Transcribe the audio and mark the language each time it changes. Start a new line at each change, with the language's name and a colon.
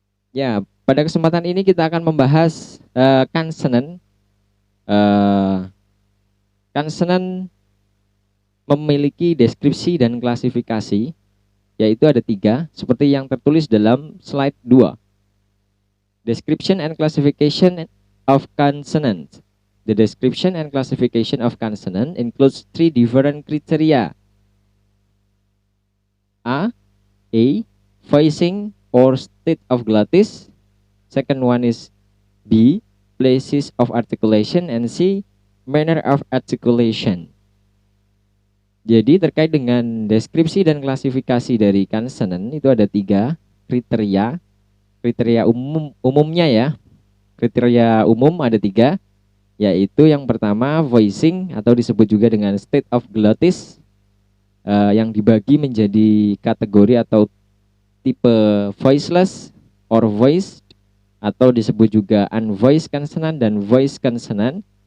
Indonesian: Ya, pada kesempatan ini kita akan membahas consonant. Consonant memiliki deskripsi dan klasifikasi, yaitu ada 3, seperti yang tertulis dalam slide 2.
English: Description and classification of consonant. The description and classification of consonant includes 3 different criteria. A. Voicing or state of glottis. Second one is B. Places of articulation, and C. Manner of articulation.
Indonesian: Jadi terkait dengan deskripsi dan klasifikasi dari consonant itu ada 3 kriteria. Kriteria umumnya ya. Kriteria umum ada 3, yaitu yang pertama voicing atau disebut juga dengan state of glottis, yang dibagi menjadi kategori atau tipe voiceless or voiced, atau disebut juga unvoiced consonant dan voiced consonant.